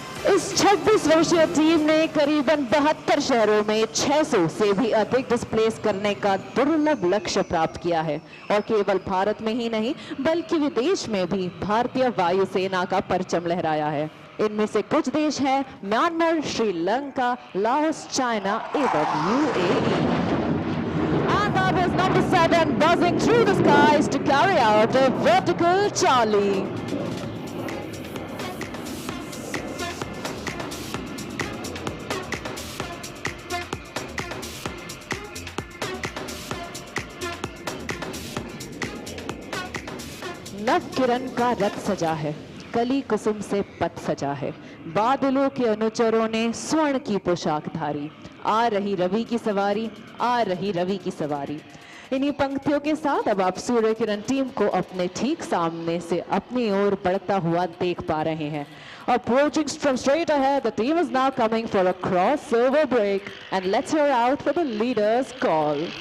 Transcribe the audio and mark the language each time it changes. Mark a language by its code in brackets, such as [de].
[hi] इस 26 वर्षीय टीम ने करीबन 72 शहरों में 600 से भी अधिक डिस्प्लेस करने का दुर्लभ लक्ष्य प्राप्त किया है और केवल भारत में ही नहीं बल्कि विदेश में भी भारतीय वायुसेना का परचम लहराया है। इनमें से कुछ देश हैं म्यांमार, श्रीलंका, लाओस, चाइना एवं UAE. [en] And that is number 7 buzzing through the skies to carry out a vertical Charlie. [hi] नव किरण का रथ सजा है, कली कुसुम से पथ सजा है, बादलों के अनुचरों ने स्वर्ण की पोशाक धारी, आ रही रवि की सवारी, आ रही रवि की सवारी। इन्हीं पंक्तियों के साथ अब आप सूर्य किरण टीम को अपने ठीक सामने से अपनी ओर बढ़ता हुआ देख पा रहे हैं। [en] Approaching from straight ahead, the team is now coming for a crossover break, and let's hear out for the leader's call.